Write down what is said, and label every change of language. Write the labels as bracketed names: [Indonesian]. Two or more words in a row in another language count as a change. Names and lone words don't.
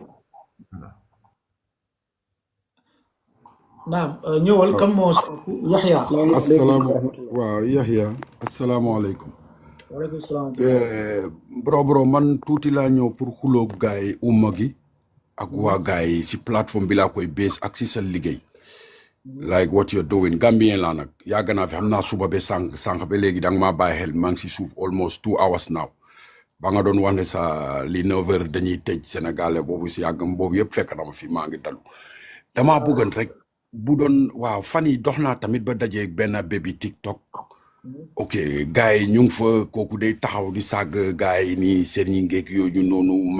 [Wolof] naam ñëwal kan moo Yaxya. waaw Yaxya asalaamaaleykum. waaleykum salaam. bro man tuuti laa ñëw pour xuloo gaay umma gi ak waa gaay yi si plateforme bi laa koy bées ak si sa liggéey [English] like what you're doing [Wolof] Gambien laa nag yàgg naa fi xam naa suba ba sànq ba léegi da nga maa bàyyi xel maa ngi si suuf [English] almost 2 hours now [Wolof] ba nga doon wax ne sa li 9 heures dañuy tëj Sénégalais boobu si yàggam boobu yëpp fekk na ma fi maa ngi dalu damaa bëggoon rek bu doon waaw fan yi dox naa tamit ba dajee benn bébi TikTok ok gars yi ñu ngi fa kooku day taxaw di sàgg gars yi nii seen yi ngeeg yooyu noonu mag